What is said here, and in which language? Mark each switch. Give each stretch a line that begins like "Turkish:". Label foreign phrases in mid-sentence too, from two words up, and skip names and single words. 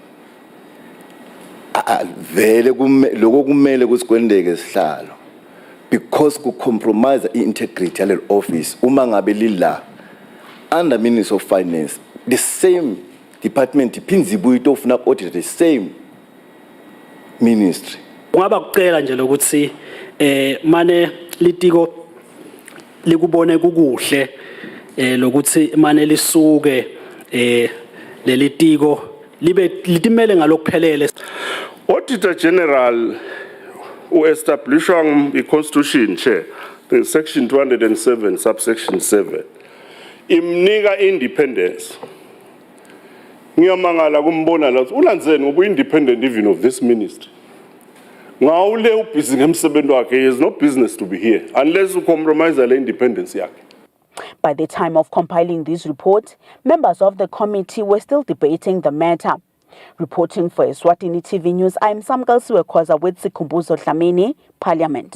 English: Because could compromise the integrity of the office, under Minister of Finance, the same department, the same ministry.
Swati: Ungaba kucela nje lokuthi mane litiko likubone kukuhle lokuthi mane lisuke lelitiko libe litimele ngalokuphelele.
English: Auditor General
Swati: uestablishwa i-
English: Constitution chair section 207 subsection 7
Swati: imnika independence. Ngiyamangala kumbona la ulandzeni ngoba
English: independent even of this ministry.
Swati: Ngawule ubhizi ngemsebenzi wakhe,
English: he has no business to be here unless you compromise the independence yakhe. By the time of compiling this report, members of the committee were still debating the matter. Reporting for Eswatini TV News, I am Samgal Siwekwaza with Sikhumbuzo Dlamini, Parliament.